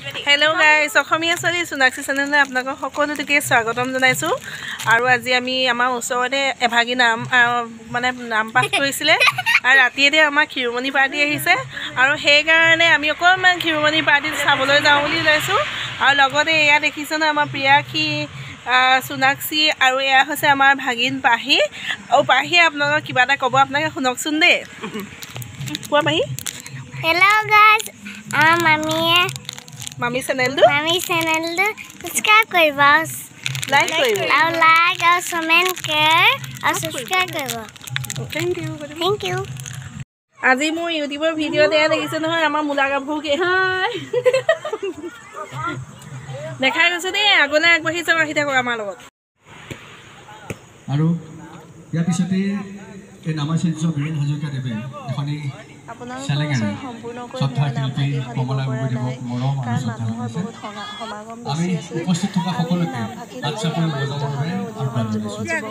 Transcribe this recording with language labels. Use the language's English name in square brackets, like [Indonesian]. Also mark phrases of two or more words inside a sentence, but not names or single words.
[English] hello guys [Assamese] অসমীয়া ছোৱালী সোনাক্ষী চেনেললৈ আপোনালোকক সকলোকে স্বাগতম জনাইছো আৰু আজি আমি আমাৰ ওচৰতে এভাগী নাম মানে নাম পাঠ কৰিছিলে আৰু ৰাতিতে আমাৰ ক্ষীৰমণি পাৰ্টি আহিছে আৰু সেই কাৰণে আমি অকমান ক্ষীৰমণি পাৰ্টি চাবলৈ যাওঁ বুলি লৈছো আৰু লগতে এয়া দেখিছো না আমাৰ প্ৰিয়াক্ষী সোনাক্ষী আৰু এয়া হৈছে আমাৰ ভাগিন পাহি আৰু পাহি আপোনালোকক কিবা এটা ক'ব আপোনালোকে শুনকচোন দে কোৱা পাহি [English] hello guys मामी चैनल [Assamese] ছাবস্ক্ৰাইব কৰিবা লাইক কৰিবা [Hindi] और कमेंट कर और [Assamese] ছাবস্ক্ৰাইব কৰিবা [English] thank you [Assamese] আজি মোৰ ইউটিউবৰ ভিডিও দিয়া দেখিছে নহয় আমাৰ মুলা গাভৰুকে হাই দেখাই গৈছে দেই আগলৈ আগবাঢ়ি যাব আহি থাকক আমাৰ লগত আৰু ইয়াৰ পিছতে এই নামাচিত্ৰ বীৰেণ হাজৰিকা দেৱে এখনি চেলেঙেৰে শ্ৰদ্ধা শিল্পী কমলা গগৈদেৱক মৰম আৰু শ্ৰদ্ধা জনাইছে আমি উপস্থিত থকা সকলোকে আচ্ছাপুৰ বজাৰৰ বাবে আহ্বান জনাইছোঁ